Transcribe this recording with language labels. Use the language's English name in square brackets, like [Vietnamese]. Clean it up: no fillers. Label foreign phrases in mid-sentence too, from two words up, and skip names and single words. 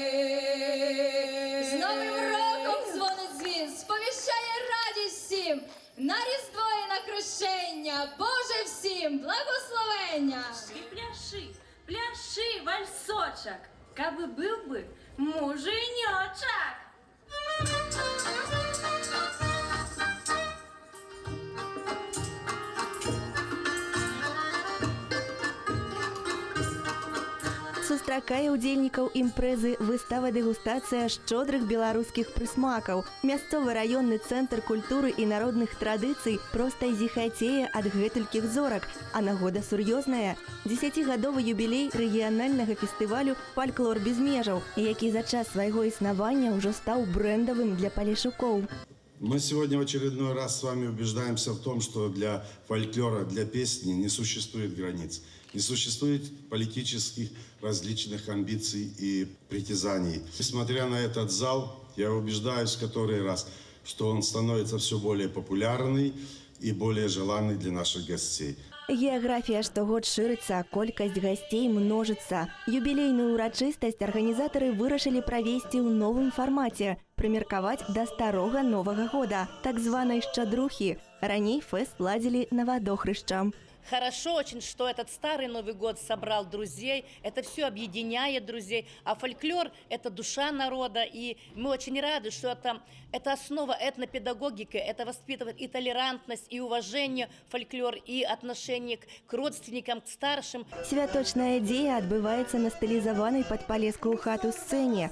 [Ukrainian] З Новим роком дзвонить дзвін, сповіщає радість всім. На Різдво і на хрещення, Боже всім благословення. Пляши, пляши, вальсочок, каби був би муженьочок. [Belarusian] Сустракае ўдзельнікаў імпрэзы выстава дэгустацыя шчодрых беларускіх прысмакаў. Мясцовы раённы цэнтр культуры і народных традыцый проста зіхацее ад гэтулькіх зорак, а нагода сур'ёзная. 10-гадовы юбілей рэгіянальнага фестывалю «Фальклор без межаў», які за час свайго існавання ўжо стаў брэндавым для палешукоў. [Russian] Мы сегодня в очередной раз с вами убеждаемся в том, что для фольклора, для песни не существует границ. Не существует политических различных амбиций и притязаний. Несмотря на этот зал, я убеждаюсь в который раз, что он становится все более популярный и более желанный для наших гостей. [Belarusian] Геаграфія штогод шырыцца, колькасць гасцей множыцца. Юбілейную ўрачыстасць арганізатары вырашылі правесці ў новым фармаце, прымеркаваць да старога Новага года, так званай шчадрухі. Раней фэст ладзілі на Вадохрышча. [Russian] хорошо очень, что этот старый Новый год собрал друзей, это все объединяет друзей, а фольклор – это душа народа, и мы очень рады, что это основа этнопедагогики, это воспитывает и толерантность, и уважение фольклор, и отношение к родственникам, к старшим. [Belarusian] Святочная дзея адбываецца на стылізаванай пад палескую хату сцэне.